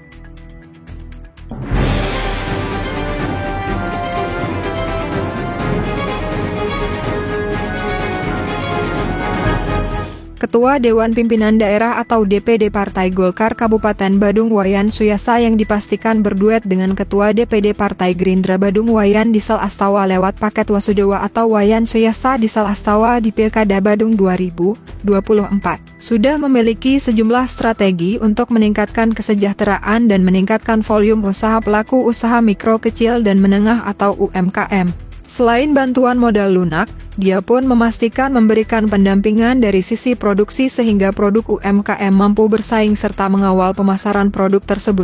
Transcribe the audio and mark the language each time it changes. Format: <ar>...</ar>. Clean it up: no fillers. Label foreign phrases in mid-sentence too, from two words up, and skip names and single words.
<id>Ketua Dewan Pimpinan Daerah atau DPD Partai Golkar Kabupaten Badung Wayan Suyasa yang dipastikan berduet dengan Ketua DPD Partai Gerindra Badung Wayan Diesel Astawa lewat paket Wasudewa atau Wayan Suyasa Diesel Astawa di Pilkada Badung 2024 sudah memiliki sejumlah strategi untuk meningkatkan kesejahteraan dan meningkatkan volume usaha pelaku usaha mikro kecil dan menengah atau UMKM. Selain bantuan modal lunak, dia pun memastikan memberikan pendampingan dari sisi produksi sehingga produk UMKM mampu bersaing serta mengawal pemasaran produk tersebut.</id>